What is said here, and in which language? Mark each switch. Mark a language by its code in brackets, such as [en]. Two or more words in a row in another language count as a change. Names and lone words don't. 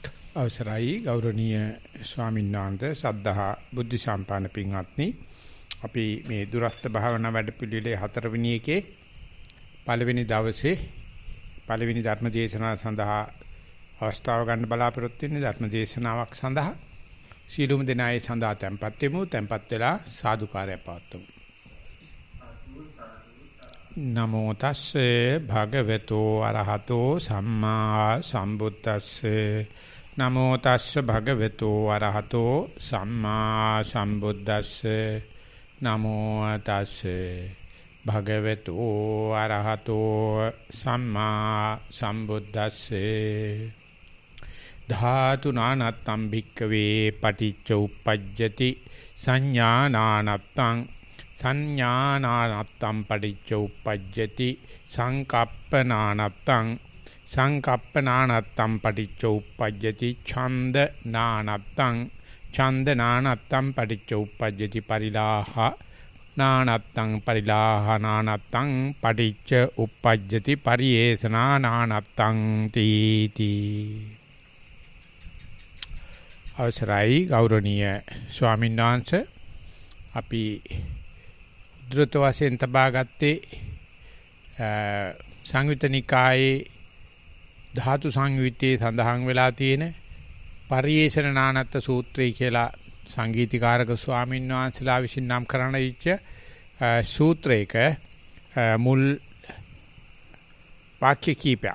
[si] අවසරයි ගෞරවනීය ස්වාමීන් වහන්සේ සද්ධා බුද්ධ සම්පන්න පින්වත්නි අපි මේ දුරස්ත භාවනා වැඩපිළිවෙලේ 4 වෙනි එකේ පළවෙනි දවසේ පළවෙනි ධර්ම දේශනාව සඳහා අවස්ථාව ගන්න බලාපොරොත්තු වෙන්නේ ධර්ම දේශනාවක් සඳහා සීලුම දෙනායේ සඳහා tempත් වෙමු tempත් වෙලා සාදුකාරය පවත්වමු [pi] නමෝ තස්සේ භගවතු අරහතෝ සම්මා සම්බුද්දස්සේ නමෝ තස්ස භගවතු අරහතෝ සම්මා සම්බුද්දස්සේ නමෝ තස්සේ භගවතු අරහතෝ සම්මා සම්බුද්දස්සේ ධාතු නානත්තම් භික්කවේ පටිච්ච උප්පජ්ජති සංඥානානත්තං සංඥානානත්තම් පටිච්ච උප්පජ්ජති සංකප්පනානත්තං සංකප්පනානත්තම් පටිච්ච උප්පජ්ජති ඡන්ද නානත්තං ඡන්ද නානත්තම් පටිච්ච උප්පජ්ජති පරිලාහ නානත්තං පරිලාහ නානත්තං පටිච්ච උප්පජ්ජති පරියේසනා නානත්තං තීති [si] අවසරයි ගෞරවනීය ස්වාමීන් වහන්සේ අපි උද්දෘත වශයෙන් තබා ගත්තේ සංයුත්ත නිකායේ ධාතු සංයුත්තේ සඳහන් වෙලා තියෙන පරියේෂණ නානත්ත සූත්‍රය කියලා සංගීතීකාරක ස්වාමීන් වහන්සේලා විසින් නම් කරන ඉච්ඡ සූත්‍රයක මුල් වාක්‍ය කීපයක්.